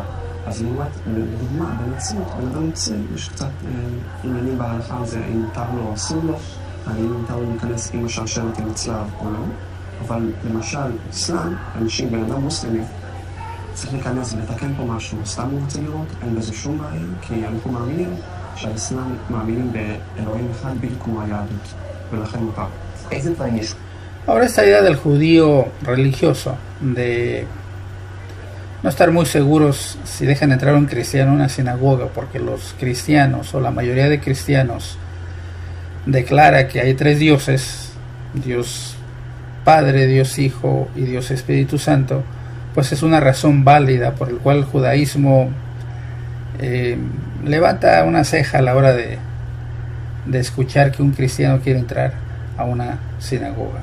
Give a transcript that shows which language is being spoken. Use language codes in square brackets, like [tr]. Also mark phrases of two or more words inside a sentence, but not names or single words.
[he] אז לדוגמה, בנצרות, בן אדם נוצרי, יש קצת עניינים בהלכה על זה, אם מותר לו או אסור לו, האם מותר לו להיכנס עם השרשרת עם הצלב או לא. אבל למשל, אסלאם, אנשים, בן אדם מוסלמי, צריך להיכנס ולתקן פה משהו, סתם הוא רוצה לראות, אין בזה שום בעיה, כי אנחנו מאמינים שהאסלאם מאמינים באלוהים אחד בדיוק כמו היהדות, ולכן מותר. איזה דברים יש? [es] Ahora esta idea del judío religioso, de no estar muy seguros si dejan entrar a un cristiano a una sinagoga, porque los cristianos o la mayoría de cristianos declara que hay tres dioses, Dios Padre, Dios Hijo y Dios Espíritu Santo, pues es una razón válida por el cual el judaísmo levanta una ceja a la hora de escuchar que un cristiano quiere entrar a una sinagoga.